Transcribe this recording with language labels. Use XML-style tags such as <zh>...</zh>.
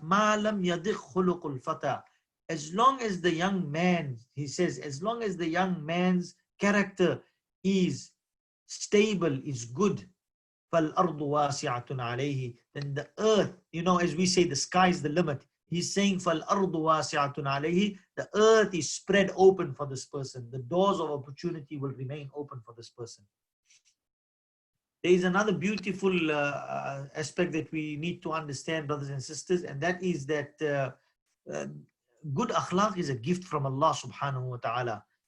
<ar>مَا لَمْ يَضِقْ خُلُقُ الْفَتَى.</ar> <en>As long as the young man, he says, as long as the young man's character is stable, is good,</en> <ar>فَالْأَرْضُ وَاسِعَةٌ عَلَيْهِ.</ar> <en>Then the earth, as we say, the sky is the limit. He's saying,</en> <ar>فَالْأَرْضُ وَاسِعَةٌ عَلَيْهِ.</ar> <en>The earth is spread open for this person. The doors of opportunity will remain open for this person. There is another beautiful aspect that we need to understand, brothers and sisters, and that is that good akhlaq is a gift from Allah subhanahu wa ta'ala.</en>